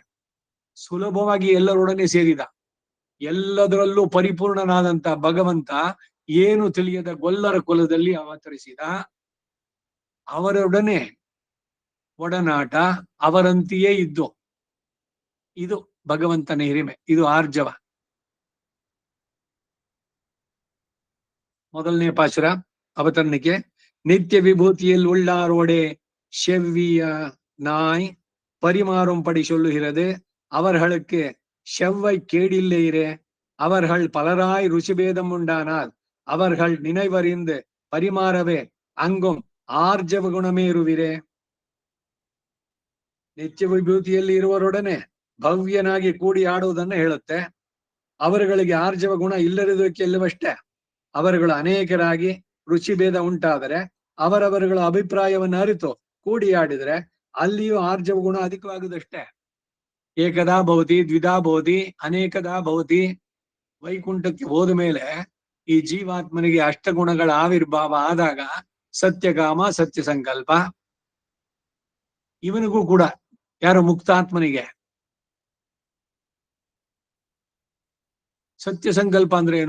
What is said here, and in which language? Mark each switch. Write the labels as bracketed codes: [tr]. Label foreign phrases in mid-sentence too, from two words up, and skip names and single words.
[kn] ಸುಲಭವಾಗಿ ಎಲ್ಲರೊಡನೆ ಸೇರಿದ, ಎಲ್ಲದರಲ್ಲೂ ಪರಿಪೂರ್ಣನಾದಂತ ಭಗವಂತ ಏನು ತಿಳಿಯದ ಗೊಲ್ಲರ ಕುಲದಲ್ಲಿ ಅವತರಿಸಿದ, ಅವರೊಡನೆ ಒಡನಾಟ, ಅವರಂತೆಯೇ ಇದ್ದು. ಇದು ಭಗವಂತನ ಹಿರಿಮೆ, ಇದು ಆರ್ಜವ. ಮೊದಲನೇ ಪಾಶುರ ಅವತರಣಿಕೆ. [ta] நித்ய விபூதியில் உள்ளாரோடே செவ்விய நாய் பரிமாறும் படி சொல்லுகிறது, அவர்களுக்கு செவ்வை கேடில்லைரே. அவர்கள் பலராய் ருಚಿಭೇದம் உண்டானால் அவர்கள் நினைவறிந்து பரிமாறவே அங்கும் ஆர்ஜவ குணமேறுவிறே. [kn] ನಿತ್ಯ ವಿಭೂತಿಯಲ್ಲಿ ಇರುವರೊಡನೆ ಭವ್ಯನಾಗಿ ಕೂಡಿ ಆಡುವುದನ್ನು ಹೇಳುತ್ತೆ. ಅವರುಗಳಿಗೆ ಆರ್ಜವ ಗುಣ ಇಲ್ಲದಿರುವುದಕ್ಕೆ ಎಲ್ಲವಷ್ಟೇ. ಅವರುಗಳು ಅನೇಕರಾಗಿ ರುಚಿಭೇದ ಉಂಟಾದರೆ ಅವರವರುಗಳ ಅಭಿಪ್ರಾಯವನ್ನು ಅರಿತು ಕೂಡಿ ಆಡಿದರೆ ಅಲ್ಲಿಯೂ ಆರ್ಜವ ಗುಣ ಅಧಿಕವಾಗುದಷ್ಟೇ. [sa] ಏಕದಾ ಭವತಿ, ದ್ವಿಧಾ ಭವತಿ, ಅನೇಕದಾ ಭವತಿ. [kn] ವೈಕುಂಠಕ್ಕೆ ಹೋದ ಮೇಲೆ ಈ ಜೀವಾತ್ಮನಿಗೆ ಅಷ್ಟಗುಣಗಳ ಆವಿರ್ಭಾವ ಆದಾಗ ಸತ್ಯಕಾಮ, ಸತ್ಯ ಸಂಕಲ್ಪ ಇವನಿಗೂ ಕೂಡ, ಯಾರು ಮುಕ್ತಾತ್ಮನಿಗೆ ಸತ್ಯ ಸಂಕಲ್ಪ ಅಂದ್ರೆ ಏನು?